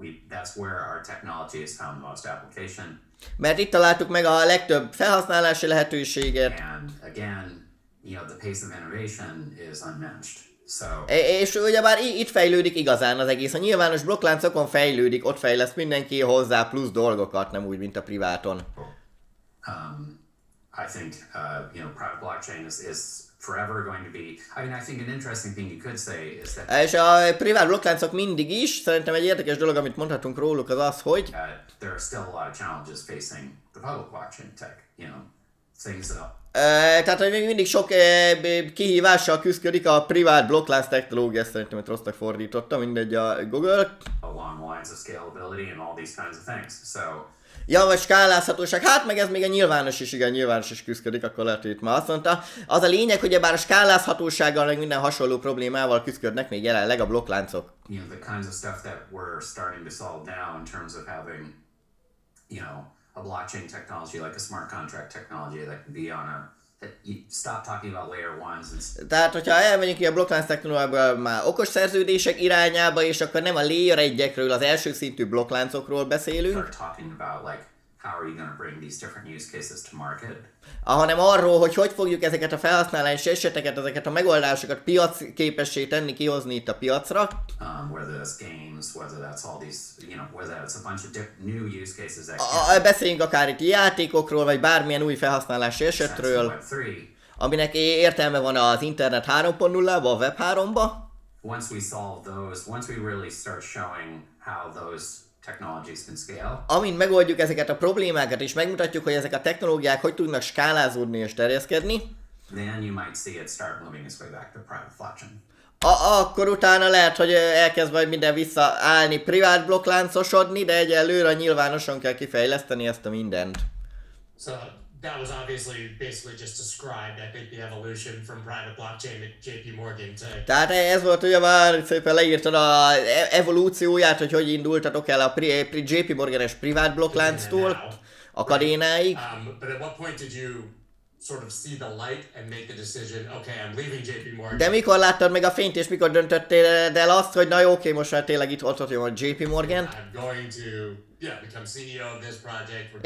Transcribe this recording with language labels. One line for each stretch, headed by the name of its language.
English: That's where our technology has found the most application.
Hungarian: Mert itt találtuk meg a legtöbb felhasználási lehetőséget.
English: And again, the pace of innovation is unmatched. So...
Hungarian: És ugyebár itt fejlődik igazán az egész. A nyilvános blokkláncokon fejlődik, ott fejleszt mindenki hozzá plusz dolgokat, nem úgy, mint a priváton.
English: I think private blockchain is forever going to be. I mean, I think an interesting thing you could say is that.
Hungarian: És a privát blokkláncok mindig is, szerintem egy érdekes dolog, amit mondhatunk róluk, az az, hogy
English: there are still a lot of challenges facing the public blockchain tech. Things that
Hungarian: Tehát, hogy még mindig sok kihívással küzdik a privát blokklánc technológia, szerintem itt rossznak fordítottam, mindegy a Google.
English: Along lines of scalability and all these kinds of things. So
Hungarian: Ja, vagy skálázhatóság, hát meg ez még a nyilvános is, igen, nyilvános is küzdik, akkor lehet, hogy itt már azt mondta. Az a lényeg, hogy bár a skálázhatósággal, meg minden hasonló problémával küzdködnek még jelenleg a blokkláncok.
English: You know, the kinds of stuff that we're starting to solve now in terms of having, you know, a blockchain technology like a smart contract technology that can be on a you stop talking about layer ones and
Hungarian: Tehát, hogyha elmegyünk ki a blokklánc technológiából már okos szerződések irányába, és akkor nem a layer 1-ekről, az első szintű blokkláncokról beszélünk,
English: start talking about like how are you going to bring these different use cases to market,
Hungarian: hanem arról, hogy fogjuk ezeket a felhasználási eseteket, ezeket a megoldásokat piacképessé tenni, kihozni itt a piacra.
English: Whether that's games, whether that's all these, you know, whether that's a bunch of new use cases that
Hungarian: Beszéljünk akár itt játékokról, vagy bármilyen új felhasználási esetről, aminek értelme van az internet 3.0-ba, a web 3-ba.
English: Once we solve those, once we really start showing how those technologies can scale.
Hungarian: Amint megoldjuk ezeket a problémákat, és megmutatjuk, hogy ezek a technológiák hogy tudnak skálázódni és terjeszkedni,
English: Then you might see it start moving its way back to private blockchain.
Hungarian: Akkor utána lehet, hogy elkezd majd minden visszaállni, privát blokkláncosodni, de egyelőre nyilvánosan kell kifejleszteni ezt a mindent.
English: So that was obviously basically just described, I think, the evolution from private blockchain to JP Morgan to...
Hungarian: Tehát ez volt ugye már szépen leírtad az evolúcióját, hogy indultatok el a JP Morgan-es privát blokklánctól a Kadénáig.
English: But at what point did you sort of see the light and make the decision, okay, I'm leaving JP Morgan.
Hungarian: De mikor láttad meg a fényt, és mikor döntöttél el azt, hogy na jó, oké, most már tényleg itt hozhatjuk a JP Morgan.
English: I'm going to become CEO of this project.